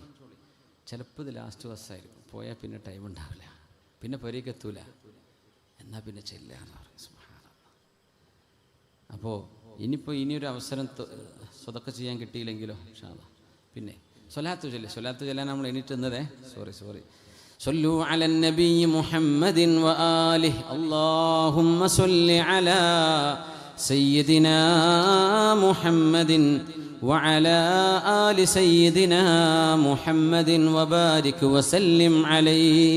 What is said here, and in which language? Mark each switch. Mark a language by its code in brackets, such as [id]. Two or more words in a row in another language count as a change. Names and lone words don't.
[ml] ചിലപ്പോൾ ഇത് ലാസ്റ്റ് ബസ്സായിരിക്കും. പോയാൽ പിന്നെ ടൈം ഉണ്ടാവില്ല, പിന്നെ പൊരയ്ക്ക് എത്തൂല. എന്നാൽ പിന്നെ ചെല്ലാന്ന് പറയും. സുബ്ഹാനല്ലാഹ്. അപ്പോൾ ഇനിയൊരു അവസരം സ്വതക്ക ചെയ്യാൻ കിട്ടിയില്ലെങ്കിലോ [ar] إن شاء الله. [ml] പിന്നെ സ്വലാത്ത് ചൊല്ലാൻ നമ്മൾ എണീറ്റുന്നതേ. സോറി. [ar] صلوا على النبي محمد وآله اللهم صل على سيدنا محمد وعلى آل سيدنا محمد وبارك وسلم عليه